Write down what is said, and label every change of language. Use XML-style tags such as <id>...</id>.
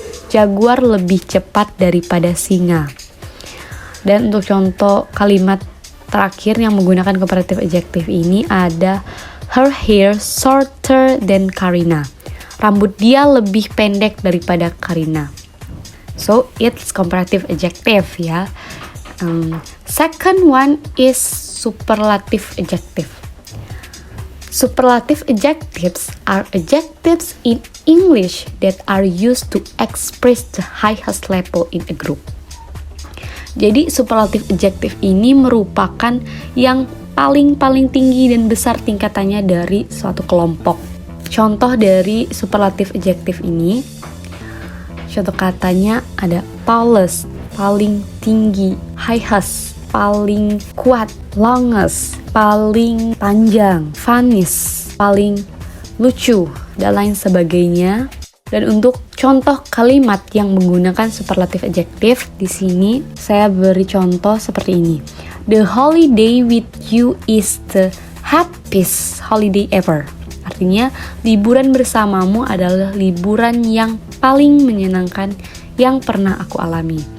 <id>Jaguar lebih cepat daripada singa. Dan untuk contoh kalimat terakhir yang menggunakan comparative adjective ini ada</id> <en>her hair shorter than Karina.</en> <id>Rambut dia lebih pendek daripada Karina.</id> <en>So it's comparative adjective ya. Second one is superlative adjective. Superlative adjectives are adjectives in English that are used to express the highest level in a group.</en> <id>Jadi superlative adjective ini merupakan yang paling tinggi dan besar tingkatannya dari suatu kelompok. Contoh dari superlative adjective ini, contoh katanya ada tallest, paling tinggi, highest, paling kuat, longest, paling panjang, funniest, paling lucu, dan lain sebagainya. Dan untuk contoh kalimat yang menggunakan superlative adjective di sini saya beri contoh seperti ini.</id> <en>The holiday with you is the happiest holiday ever.</en> <id>Artinya liburan bersamamu adalah liburan yang paling menyenangkan yang pernah aku alami.</id>